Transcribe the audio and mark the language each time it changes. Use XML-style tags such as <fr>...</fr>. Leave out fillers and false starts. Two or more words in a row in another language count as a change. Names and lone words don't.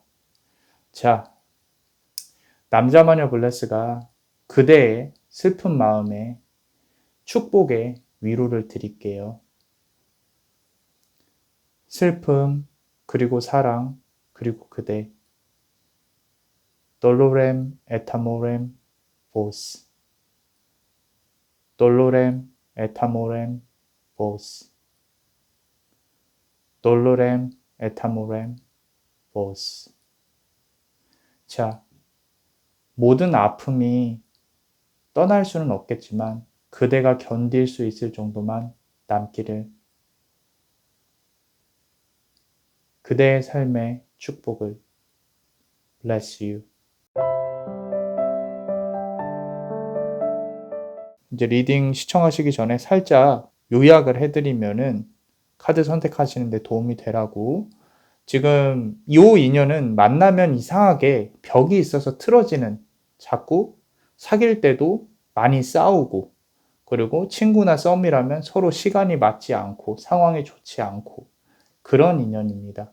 <ko>자, 남자마녀 블레스가 그대의 슬픈 마음에 축복의 위로를 드릴게요. 슬픔, 그리고 사랑, 그리고 그대.</ko> <la>Dolorem et amorem vos. Dolorem et amorem vos. Dolorem et amorem vos.</la> <ko>자, 모든 아픔이 떠날 수는 없겠지만 그대가 견딜 수 있을 정도만 남기를. 그대의 삶의 축복을.</ko> <en>Bless you.</en> <ko>이제 리딩 시청하시기 전에 살짝 요약을 해드리면은 카드 선택하시는데 도움이 되라고. 지금 이 인연은 만나면 이상하게 벽이 있어서 틀어지는, 자꾸 사귈 때도 많이 싸우고, 그리고 친구나 썸이라면 서로 시간이 맞지 않고 상황이 좋지 않고 그런 인연입니다.</ko>